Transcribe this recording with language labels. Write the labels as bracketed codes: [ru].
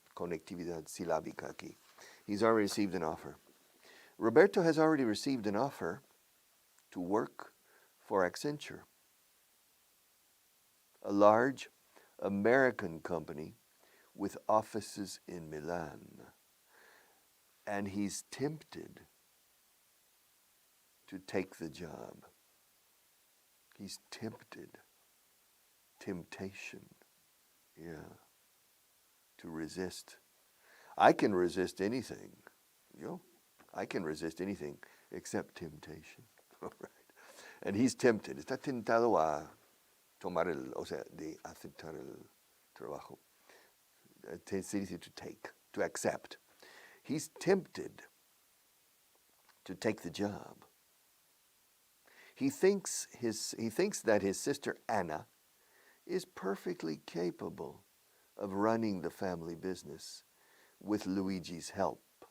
[es] Conectividad silábica aquí. [en] He's already received an offer. Roberto has already received an offer to work for Accenture, a large American company with offices in Milan. And he's tempted to take the job. He's tempted. Temptation. Yeah. To resist. I can resist anything. I can resist anything except temptation. All right. And he's tempted. [es] Está tentado a tomar de aceptar el trabajo. [en] It's easy to take, to accept. He's tempted to take the job. He thinks that his sister Anna is perfectly capable of running the family business with Luigi's help.